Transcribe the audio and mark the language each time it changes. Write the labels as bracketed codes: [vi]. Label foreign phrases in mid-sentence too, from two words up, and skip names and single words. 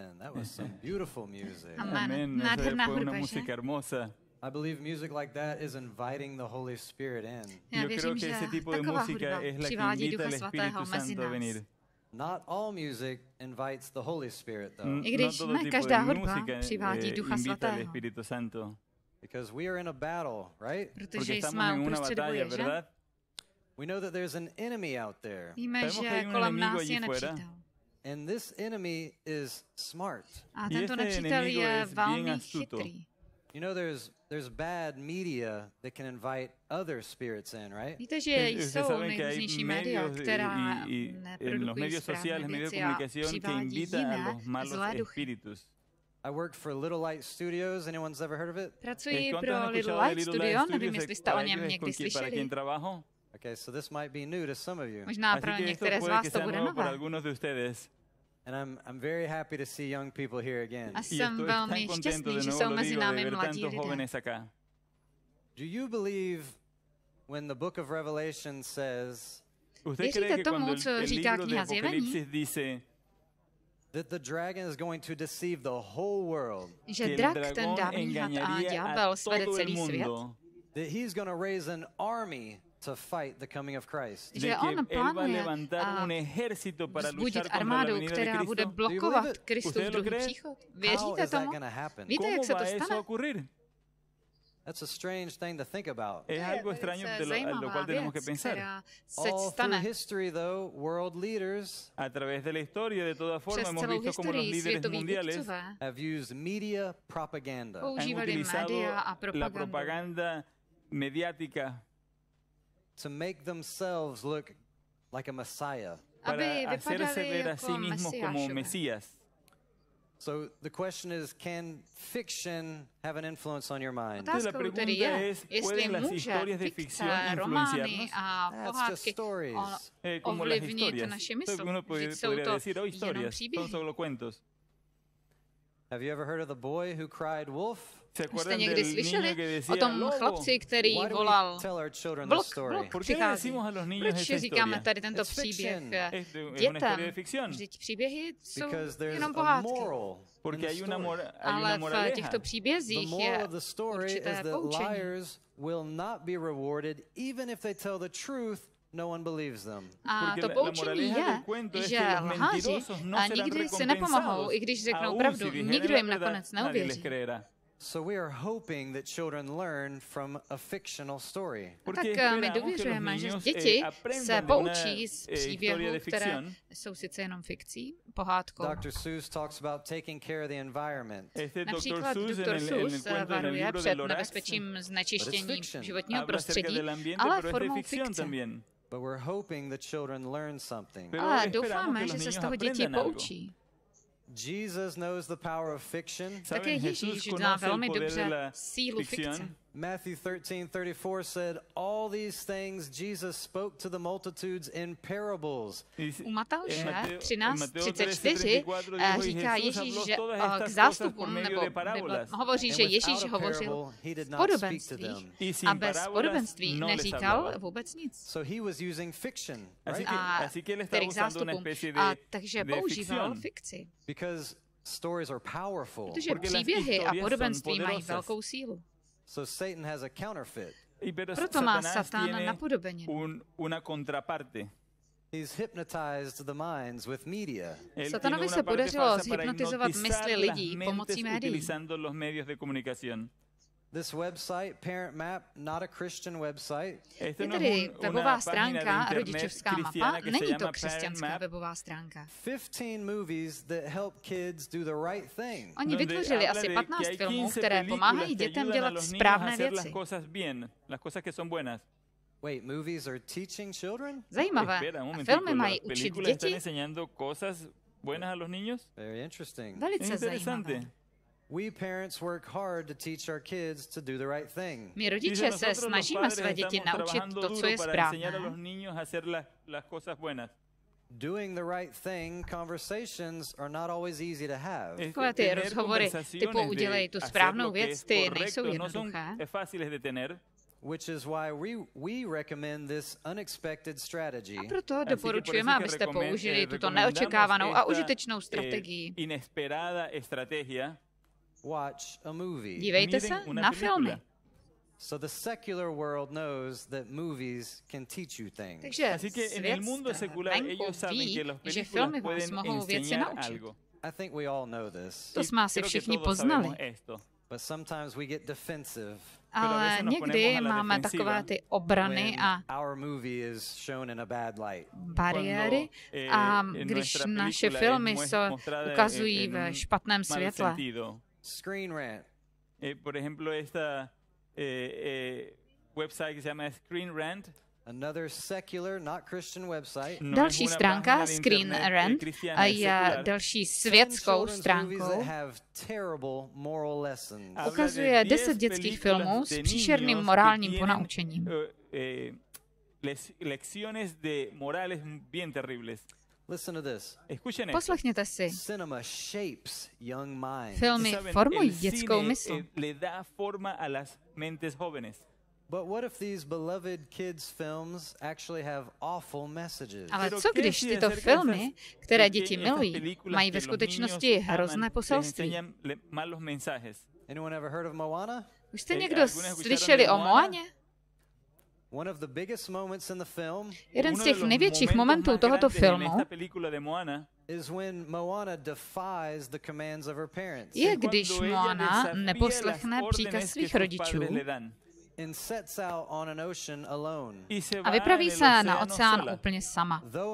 [en] That was some beautiful music. Amen. [cs] Nádherná [es] Fue una [cs] hudba, že? [es] música hermosa. [en] I believe music like that is inviting the Holy Spirit in. [cs] Já [es] Yo [cs] věřím, [es] creo que [cs] že [es] ese tipo de [cs] taková [es] música [cs] hudba [es] es la que [cs] přivádí [es] invita [cs] Ducha [es] al [cs] Svatého [es] Espíritu [cs] mezi [es] Santo a [cs] nás. [es] venir. [en] Not all music invites the Holy Spirit, though, [cs] I když [es] No todo [cs] ne [es] tipo [cs] každá [es] de [cs] hudba [es] música [cs] přivádí Ducha [es] invita al [cs] Svatého, [es] Espíritu Santo. [en] because we are in a battle, right? [cs] protože [es] Porque estamos [cs] jsme [es] en una [cs] uprostřed [es] batalla, [cs] boje, že? [es] ¿verdad? [en] We know that there's an enemy out there, [cs] Víme, [es] Sabemos que [cs] že [es] hay un [cs] kolem [es] enemigo [cs] nás [es] allí [cs] je [es] fuera. [cs] nepřítel. [en] and this enemy is smart. [cs] A [es] Y [cs] tento [es] este [cs] nepřítel [es] enemigo [cs] je [es] es bien [cs] velmi [es] astuto. [cs] chytrý. [en] You know, there's bad media that can invite other spirits in, right? [cs] Víte, že [es] Ustedes [cs] jsou [es] saben que hay [cs] nejrůznější média, [es] medios [cs] která [es] en los [cs] neprodukují [es] medios sociales, [cs] správné [es] medios de [cs] věci a [es] comunicación que [cs] přivádí [es] invitan a [cs] jiné [es] los malos [cs] zlé duchy. [es] espíritus. [en] I work for Little Light Studios. Anyone's ever heard of it? [cs] Pracuji [es] ¿Cuántos [cs] pro [es] han [cs] Little [es] escuchado de [cs] Light [es] Little Light [cs] Studio, nevím, [es] Studios? [cs] jestli jste o [es] Para [cs] něm [es] aquellos [cs] někdy [es] para quien [cs] slyšeli. [es] trabajo. [en] Okay, so this might be new to some of you. [cs] Možná [es] Así [cs] pro [es] que esto [cs] některé z [es] puede [cs] vás [es] que [cs] to [es] sea [cs] bude [es] nuevo para [cs] nové. [es] algunos de ustedes. [en] And I'm very happy to see young people here again. [cs] A [es] Y [cs] jsem [es] estoy [cs] velmi [es] tan contento [cs] šťastný, [es] de [cs] že [es] nuevo [cs] jsou [es] lo [cs] mezi [es] digo de [cs] námi [es] ver [cs] mladí [es] tantos [cs] lidé. [es] jóvenes acá. [en] Do you believe when the book of Revelation says [es] ¿Usted [cs] Věříte [es] cree que [cs] tomu, [es] cuando [cs] co [es] el [cs] říká [es] libro de [cs] kniha Zjevení? [es] Apocalipsis dice [en] that the dragon is going to deceive the whole world, [cs] Že [es] que el [cs] drak, ten [es] dragón [cs] dávný had a [es] engañaría [cs] ďábel a svede [es] todo el [cs] celý svět, [es] mundo? [en] that he's going to raise an army to fight the coming of Christ? [cs] že [es] De [cs] on [es] que él va a [cs] plánuje [es] levantar un ejército para [cs] vzbudit [es] luchar contra la [cs] armádu, [es] venida de [cs] která bude [es] Cristo. [cs] blokovat [en] it? [cs] Kristův [es] ¿Usted lo [cs] druhý [es] cree? [cs] příchod. [en] How [cs] Věříte [en] is that [cs] tomu? [en] going to happen? [cs] Víte, jak [es] ¿Cómo [cs] se [es] va [cs] to [es] eso a [cs] stane? [es] ocurrir? [en] That's a strange thing to think about. [es] Es algo extraño de lo cual tenemos que pensar. [cs] která se [en] All through [cs] stane. [en] history, though, world leaders [es] A través de la historia, de todas formas, [cs] Přes [es] hemos [cs] celou jako [es] visto como los [cs] historii [es] líderes [cs] světoví [es] mundiales [cs] vůdcové [en] have used media propaganda [es] han [cs] používali [es] utilizado [cs] média a [es] la [cs] propagandu, [es] propaganda mediática [en] to make themselves look like a messiah. [es] para [cs] aby [es] hacerse [cs] vypadali [es] ver a sí [cs] jako [es] mismos como [cs] mesiášové. [es] Mesías. [en] So the question is, can fiction have an influence on your mind? [es] Entonces, la [cs] Otázkou tedy [es] pregunta [cs] je, [es] es, [cs] jestli [es] ¿pueden las [cs] může [es] historias de [cs] fikce, [es] ficción [cs] romány [es] influenciarnos? [cs] a [en] That's just [cs] pohádky [en] stories. [es] Como las [cs] ovlivnit [es] historias. [cs] naši mysl. [es] Uno [cs] Vždyť jsou [es] podría [cs] to [es] decir, oh, [cs] jenom [es] historias, son [cs] příběhy. [es] solo cuentos. [en] Have you ever heard of the boy who cried wolf? [es] ¿Se [cs] Jste [es] acuerdan [cs] někdy [es] del niño [cs] slyšeli [es] que [cs] o [es] decía [cs] tom [es] lobo? [cs] chlapci, který [en] Why do [cs] volal [en] we tell our children [cs] vlk, [en] this story? [cs] vlk [es] ¿Por qué le [cs] přichází? [es] decimos a los niños [cs] Proč [es] esa [cs] říkáme [es] historia? [cs] tady tento [en] It's [cs] příběh [en] fiction. [es] Es una [cs] dětem? [es] historia de ficción. [cs] Vždyť příběhy jsou [en] Because there's [cs] jenom [en] a [cs] pohádky. [en] moral in [es] Porque [en] the [es] hay una, [en] story. [es] hay una [cs] Ale v [es] moraleja. [cs] těchto [en] The [cs] příbězích je [en] moral of the story is [cs] určité [en] that [cs] poučení. [en] liars will not be rewarded even if they tell the truth. No one believes them. [cs] A [es] Porque [cs] to [es] la [cs] poučení [es] moraleja del [cs] je, [es] cuento es [cs] že [es] que los [cs] lháři [es] mentirosos no serán [cs] nikdy si [es] recompensados. [cs] nepomohou, i když řeknou [es] Aún [cs] pravdu. [es] si dijeren [cs] Nikdo [es] la [cs] jim [es] verdad, [cs] nakonec [es] nadie les [cs] neuvěří. [es] creerá. [en] So we are hoping that children learn from a fictional story. [cs] Tak my [es] esperamos que los [cs] důvěřujeme, že [es] niños, [cs] děti [es] aprendan [cs] se [es] de una, [cs] poučí z [es] historia [cs] příběhů, [es] de [cs] které [es] ficción. [cs] jsou sice jenom fikcí, pohádkou. [en] Dr. Seuss talks about taking care of the environment. [es] Este Dr. [cs] Například [es] Seuss [cs] doktor [es] en el [cs] Seuss [es] cuento, en el [cs] varuje [es] libro [cs] před [es] del Horace, [cs] nebezpečím znečištění [en] fiction. [cs] životního [es] habla acerca [cs] prostředí, [es] del ambiente, [cs] ale [es] pero es de [cs] formou [es] ficción [cs] fikce. [es] también. [en] But we're hoping that children learn something. [es] Pero [cs] Ale [es] esperamos [cs] doufáme, [es] que [cs] že [es] los [cs] se z [es] niños [cs] toho děti [es] aprendan algo. [cs] poučí. [en] Jesus knows the power of fiction. [cs] Také [es] Saben, [cs] Ježíš [es] Jesús [cs] zná [es] conoce el [cs] velmi [es] poder de [cs] dobře [es] la [cs] sílu fikce. [es] ficción. [en] Matthew 13:34 said, "All these things Jesus spoke to the multitudes in parables." [cs] U Matouše [es] Mateo [cs] 13:34 říká Ježíš, že k zástupům nebo hovoří, že Ježíš hovořil v podobenství a bez podobenství neříkal vůbec nic. [en] So he was using fiction, right? [es] Así que él estaba [cs] Tedy k [es] usando una [cs] zástupům. [es] especie [cs] A [es] de [cs] takže [es] de [cs] používal [es] ficción. [cs] fikci. [en] Because stories are powerful. [cs] Protože [es] Porque las [cs] příběhy a [es] historias [cs] podobenství [es] son [cs] mají [es] poderosas. [cs] velkou sílu. [en] So Satan has a counterfeit. [es] Pero [cs] Proto má [es] Satanás [cs] Satan [es] tiene [cs] napodobeninu. [es] una contraparte. [en] He's hypnotized the minds with media. [es] Él [cs] Satanovi [es] tiene [cs] se [es] una parte [cs] podařilo [es] falsa para [cs] zhypnotizovat [es] hipnotizar [cs] mysli [es] las [cs] lidí [es] mentes [cs] pomocí médií. [es] utilizando los medios de comunicación. [en] This website, Parent Map, not a Christian website. [es] Esto [cs] Je [es] no [cs] tedy [es] es [cs] webová [es] una página [cs] stránka, [es] de internet [cs] rodičovská mapa, [es] cristiana que se [cs] není to [es] llama [cs] křesťanská [es] Parent Map, [cs] webová stránka. [en] 15 movies that help kids do the right thing. [cs] Oni [es] donde [cs] vytvořili [es] habla [cs] asi [es] de [cs] 15 [es] que hay [cs] filmů, [es] 15 [cs] které pomáhají [es] películas que [cs] dětem [es] ayudan a [cs] dělat [es] los niños a [cs] správné [es] hacer las [cs] věci. [es] cosas bien, las cosas que son buenas. [en] Wait, movies are teaching children? [cs] Zajímavé. [es] Espera un [cs] A [es] momentico, [cs] filmy mají [es] ¿las [cs] učit [es] películas están [cs] děti? [es] enseñando cosas buenas a los niños? [en] Very interesting. [es] Es [cs] Velice [es] interesante. [cs] zajímavé. [en] We parents work hard to teach our kids to do the right thing. [cs] My [es] Dice, [cs] rodiče se [es] nosotros los [cs] snažíme [es] padres [cs] své děti [es] estamos [cs] naučit [es] trabajando [cs] to, co [es] duro [cs] je [es] para enseñar a los [cs] správné. [es] niños a hacer las cosas buenas. [en] Doing the right thing conversations are not always easy to have. [cs] Takové ty [es] Tener [cs] rozhovory [es] conversaciones [cs] typu [es] de [cs] udělej tu [es] hacer [cs] správnou [es] lo que [cs] věc, [es] es [cs] ty [es] correcto, [cs] nejsou [es] no son [cs] jednoduché. [es] fáciles de tener. [en] Which is why we recommend this unexpected strategy. [cs] A proto doporučujeme, abyste použili tuto neočekávanou a užitečnou strategii. [en] Watch a movie. [cs] Dívejte se na filmy. [en] So the secular world knows that movies can teach you things. [cs] Takže svět venku ví, že filmy vás mohou věci naučit. [en] I think we all know this. [cs] To jsme asi všichni poznali. [en] But sometimes we get defensive. [cs] Ale někdy máme takové ty obrany a bariéry, a když naše filmy se ukazují ve špatném světle. [en] Screen Rant. [es] Por ejemplo, esta website que se llama Screen Rant. [en] Another secular, not Christian website. [cs] Další stránka Screen Rant je další světskou stránkou. Ukazuje 10 dětských filmů s příšerným morálním ponaučením. [es] Lecciones de morales bien terribles. [en] Listen to this. [cs] Poslechněte si. [en] Cinema shapes young minds. [cs] Filmy formují dětskou mysl. [es] Le da forma a las mentes jóvenes. [en] But what if these beloved kids films actually have awful messages? [cs] Ale co když tyto filmy, které děti milují, mají ve skutečnosti hrozné poselství? [en] Anyone ever heard of Moana? [cs] Už jste někdo slyšeli o Moaně? [en] One of the biggest moments in the film [cs] Jeden z těch největších momentů tohoto filmu je, když Moana neposlechne příkaz svých rodičů a vypraví se na oceán úplně sama.